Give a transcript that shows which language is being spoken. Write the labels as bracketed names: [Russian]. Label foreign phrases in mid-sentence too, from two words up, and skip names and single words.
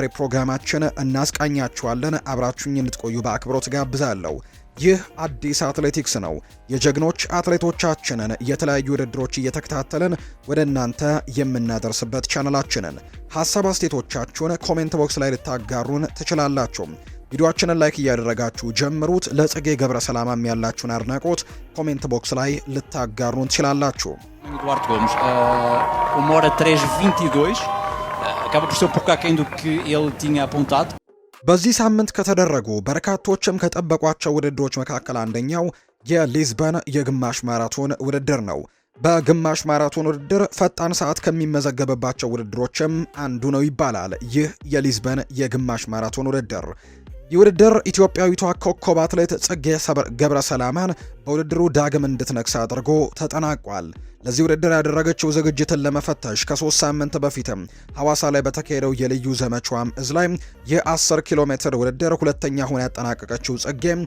[Amharic] ፕሮግራማችን እናስቃኛችኋለን። አብራችሁኝ እንድትቆዩ በአክብሮት ጋብዛለሁ። ይህ አዲስ አትሌቲክስ ነው። የጀግኖች አትሌቶቻችንን የተለያዩ ውድድሮች እየተከታተልን ወደ እናንተ የምናደርስበት ቻናላችንን ሐሳብ አስተያየቶቻችሁን ኮሜንት ቦክስ ላይ ልታጋሩን ትችላላችሁ። ቪዲዮአችንን ላይክ እያደረጋችሁ ጀምሩት። ለጽጌ ገብረሰላማም ያላችሁን አድናቆት ኮሜንት ቦክስ ላይ ልታጋሩን ትችላላችሁ። [Portuguese] Eduardo Gomes, 1:3:22, acaba por ser um pouco aquém do que ele tinha apontado. [Amharic] በዚህ ሳምንት ከተደረጉ በርካቶችም ከጠበቋቸው ውድድሮች መካከል አንደኛው የሊዝበን የግማሽ ማራቶን ውድድር ነው። በግማሽ ማራቶን ውድድር ፈጣን ሰዓት ከሚመዘገብባቸው ውድድሮችም አንዱ ነው ይባላል። ይህ የሊዝበን የግማሽ ማራቶን ውድድር የውድድር ኢትዮጵያዊቷ ኮከብ አትሌት ጽጌ ገብረሰላማን በውድድሩ ዳግም እንድትነግስ አድርጎ ተጠናቋል። ለዚህ ውድድር ያደረገችው ዝግጅትን ለመፈተሽ ከ3 ሳምንት በፊትም ሐዋሳ ላይ በተካሄደው የልዩ ዘመቻዋም እዝ ላይ የ10 ኪሎ ሜትር ውድድር ሁለተኛ ሆና ያጠናቀቀችው ጽጌ